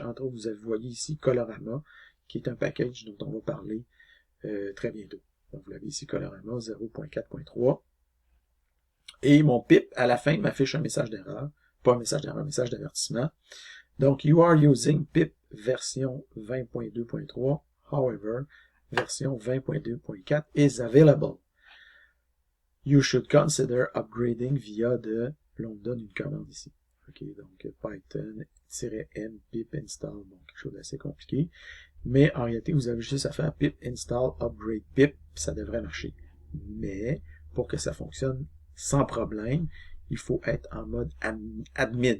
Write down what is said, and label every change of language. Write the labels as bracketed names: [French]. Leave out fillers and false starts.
[French] Entre autres, vous voyez ici Colorama, qui est un package dont on va parler très bientôt. Donc, vous l'avez ici, Colorama 0.4.3. Et mon pip, à la fin, m'affiche un message d'erreur. Pas un message d'erreur, un message d'avertissement. Donc, [English] you are using pip version 20.2.3. However, version 20.2.4 is available. You should consider upgrading via de... [French] Là, on donne une commande ici. OK, donc Python-m pip install. Bon, quelque chose d'assez compliqué. Mais en réalité, vous avez juste à faire pip install upgrade pip, ça devrait marcher. Mais, pour que ça fonctionne sans problème, il faut être en mode admin.